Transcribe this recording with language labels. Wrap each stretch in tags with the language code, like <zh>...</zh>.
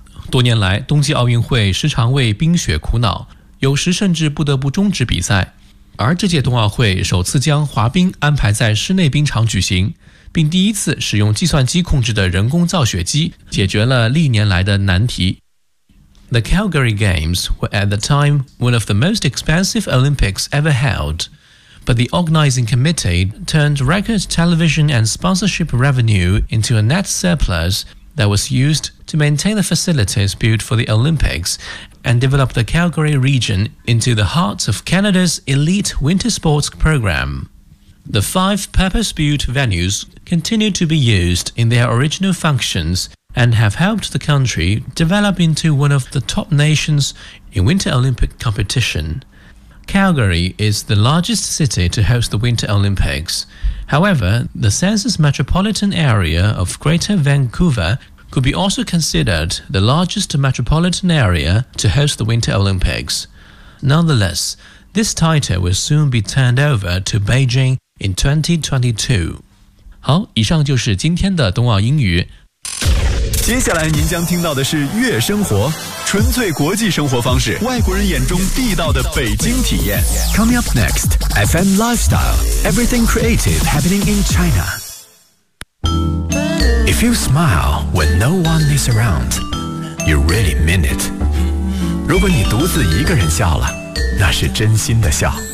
<zh>多年来，冬季奥运会时常为冰雪苦恼，有时甚至不得不终止比赛，而这届冬奥会首次将滑冰安排在室内冰场举行，并第一次使用计算机控制的人工造雪机解决了历年来的难题。</zh> <en>The Calgary Games were at the time one of the most expensive Olympics ever held, but the organizing committee turned record television and sponsorship revenue into a net surplus that was used to maintain the facilities built for the Olympics and develop the Calgary region into the heart of Canada's elite winter sports program. The five purpose-built venues continue to be used in their original functions and have helped the country develop into one of the top nations in Winter Olympic competition. Calgary is the largest city to host the Winter Olympics. However, the census metropolitan area of Greater Vancouver could be also considered the largest metropolitan area to host the Winter Olympics. Nonetheless, this title will soon be turned over to Beijing. In 2022.</en> <zh>好，以上就是今天的冬奥英语。接下来您将听到的是悦生活，纯粹国际生活方式，外国人眼中地道的北京体验。</zh> <en>Coming up next, FM Lifestyle, everything creative happening in China. If you smile when no one is around, you really mean it.</en> <zh>如果你独自一个人笑了，那是真心的笑。</zh>